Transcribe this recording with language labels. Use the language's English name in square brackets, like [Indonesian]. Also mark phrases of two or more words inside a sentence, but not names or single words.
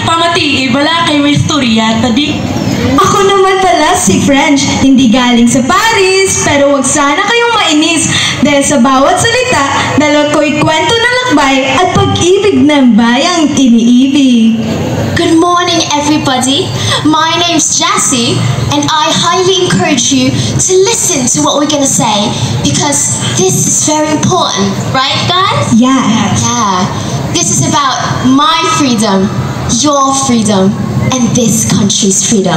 [Hiligaynon] pamati, bala kay may istorya, tadi. [Filipino] Ako naman pala si French, hindi galing sa Paris, pero wag sana kayong mainis dahil sa bawat salita, dalawa ko'y kwento ng lakbay at pag-ibig ng bayang iniibig. [English] Good morning, everybody. My name's Jassy, and I highly encourage you to listen to what we're gonna say because this is very important, right, guys? Yeah. Yeah. This is about my freedom, your freedom, and this country's freedom.